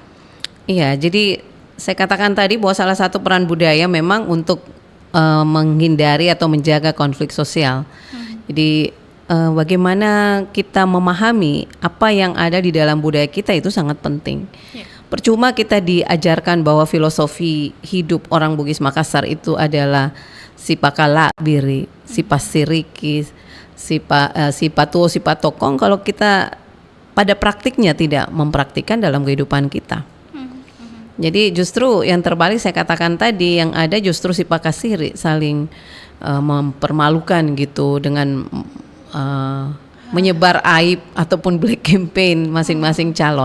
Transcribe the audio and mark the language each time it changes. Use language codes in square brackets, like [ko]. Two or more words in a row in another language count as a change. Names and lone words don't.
[id] Iya, jadi saya katakan tadi bahwa salah satu peran budaya memang untuk menghindari atau menjaga konflik sosial. Jadi bagaimana kita memahami apa yang ada di dalam budaya kita itu sangat penting. Percuma kita diajarkan bahwa filosofi hidup orang Bugis Makassar itu adalah [bug] si pakala biri, si pasiriki, si patuo, si patokong [id] kalau kita pada praktiknya tidak mempraktikkan dalam kehidupan kita. Jadi justru yang terbalik saya katakan tadi, yang ada justru [bug] si pakasiri [id] saling mempermalukan gitu dengan menyebar aib ataupun [en] black campaign [id] masing-masing calon.